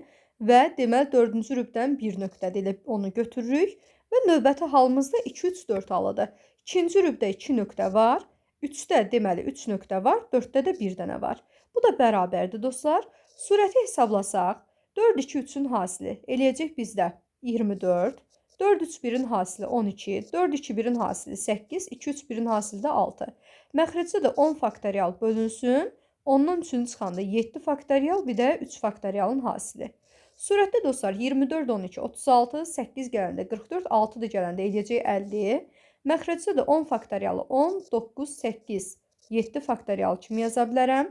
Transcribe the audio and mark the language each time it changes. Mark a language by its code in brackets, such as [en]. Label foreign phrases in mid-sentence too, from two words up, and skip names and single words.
[az] Və deməli dördüncü rübdən 1 nöqtədə ilə onu götürürük. Və növbəti halımızda 2, 3, 4 halıdır. İkinci rübdə 2 nöqtə var. 3-də deməli 3 nöqtə var. 4-də də 1 dənə var. Bu da bərabərdir dostlar. Surəti hesablasaq 4, 2, 3-ün hasili eləyəcək bizdə 24. 4, 3, 1-in hasili 12. 4, 2, 1-in hasili 8. 2, 3, 1-in hasili də 6. Məxrəcdə də 10 faktorial bölünsün. 10-dan 3-ünü çıxanda 7 faktorial, bir də 3 faktorialın hasili. Surətdə dostlar 24, 12, 36, 8 gələndə 44, 6 da gələndə eləyəcək 50. Məxrəcdə də 10 faktorialı 10, 9, 8, 7 faktorial kimi yaza bilərəm.